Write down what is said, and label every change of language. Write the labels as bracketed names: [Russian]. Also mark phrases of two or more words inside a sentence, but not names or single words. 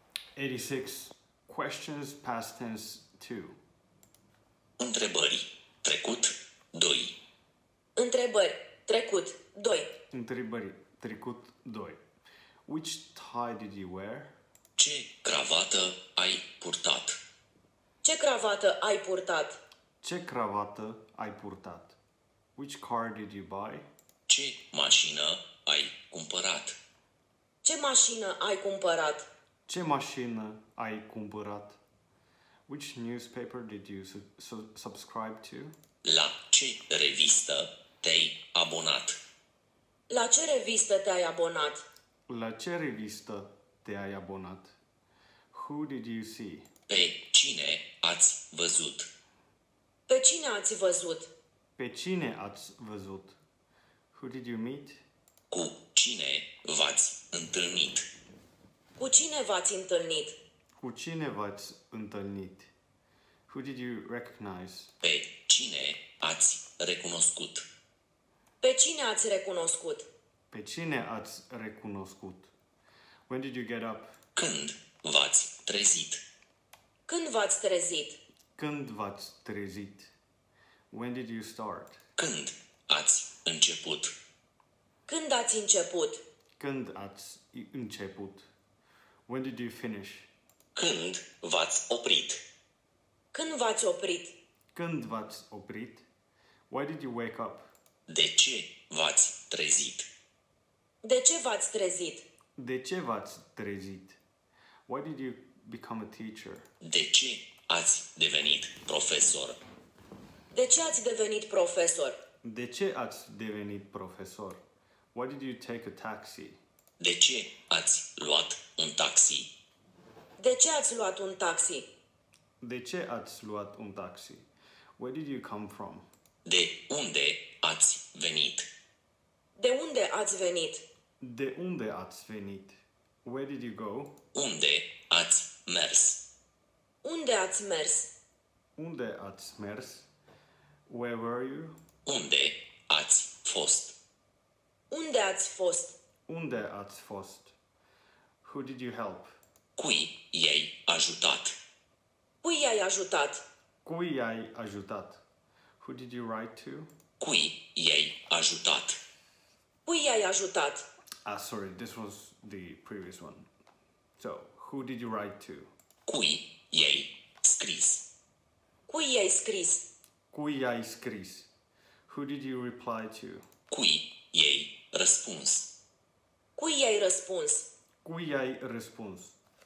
[English] 86 questions past tense 2. [Romanian] Întrebări. Trecut 2. Întrebări. Trecut. 2. Întrebări. Trecut 2. [English] Which tie did you wear? [Romanian] Ce cravată ai purtat? Ce cravată ai purtat? Ce cravată ai purtat? [English] Which car did you buy? [Romanian] Ce mașină ai cumpărat? Ce mașină ai cumpărat? Ce mașină ai cumpărat? [English] Which newspaper did you subscribe to? [Romanian] La ce revistă te-ai abonat? La ce revistă te-ai abonat? La ce revistă te-ai abonat? [English] Who did you see? [Romanian] Pe cine ați văzut? Pe cine ați văzut? Pe cine ați văzut? [English] Who did you meet? [Romanian] Cu cine v-ați întâlnit? Cu cine v-ați întâlnit? Cu cine v-ați întâlnit? [English] Who did you recognize? [Romanian] Pe cine ați recunoscut? Pe cine ați recunoscut? Pe cine ați recunoscut? [English] When did you get up? [Romanian] Când v-ați trezit? Când v-ați trezit? Când v-ați trezit? [English] When did you start? [Romanian] Când ați început? Când ați început? Când ați început? [English] When did you finish? [Romanian] Când v-ați oprit? Când v-ați oprit? Când v-ați oprit? [English] Why did you wake up? [Romanian] De ce v-ați trezit? De ce v-ați trezit? De ce v-ați trezit? [English] Why did you become a teacher? [Romanian] De ce ați devenit profesor? De ce ați devenit profesor? De ce ați devenit profesor? [English] Why did you take a taxi? [Romanian] De ce ați luat un taxi? De ce ați luat un taxi? De ce ați luat un taxi? [English] Where did you come from? [Romanian] De unde ați venit? De unde ați venit? De unde ați venit? [English] Where did you go? [Romanian] Unde ați mers? Unde ați mers? Unde ați mers? [English] Where were you? [Romanian] Unde ați fost? Unde ați fost? Unde ați fost? [English] Who did you help? [Romanian] Cui i-ai ajutat? Cui i-ai ajutat? Cui i-ai ajutat? [English] Who did you write to? [Romanian] Cui i-ai ajutat? Cui i-ai ajutat? [English] Sorry, this was the previous one. So, who did you write to? [Romanian] Cui i-ai scris? Cui i-ai scris? Cui i-ai scris? [English] Who did you reply to? [Romanian] Cui i-ai răspuns? Cui i-ai răspuns? Cui i-ai răspuns?